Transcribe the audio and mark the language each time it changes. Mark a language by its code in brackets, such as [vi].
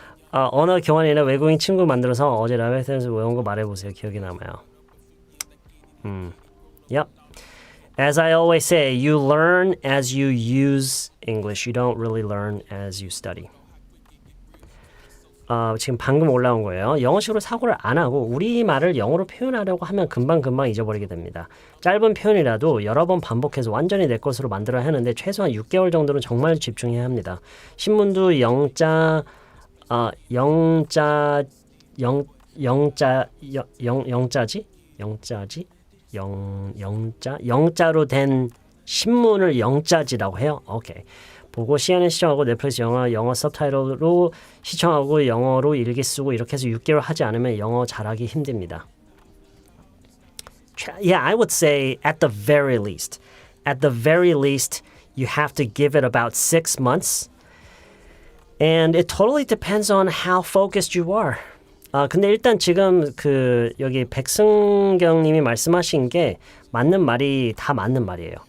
[ko] 언어 교환이나 외국인 친구 만들어서 어제 라이브에서 외운 거 말해보세요. 기억이 남아요. [en] Yep. As I always say, you learn as you use English. You don't really learn as you study. [ko] 지금 방금 올라온 거예요. 영어식으로 사고를 안 하고 우리말을 영어로 표현하려고 하면 금방 잊어버리게 됩니다. 짧은 표현이라도 여러 번 반복해서 완전히 내 것으로 만들어야 하는데 최소한 6개월 정도는 정말 집중해야 합니다. 신문도 영자로 된 신문을 영자지라고 해요. 오케이. 보고 CNN 시청하고 넷플릭스 영어 서브타이틀로 시청하고 영어로 일기 쓰고 이렇게 해서 6개월 하지 않으면 영어 잘하기 힘듭니다. [en] Yeah, I would say at the very least. At the very least, you have to give it about 6 months. And it totally depends on how focused you are. [ko] 근데 일단 지금 여기 백승경 님이 말씀하신 게 맞는 말이 다 맞는 말이에요.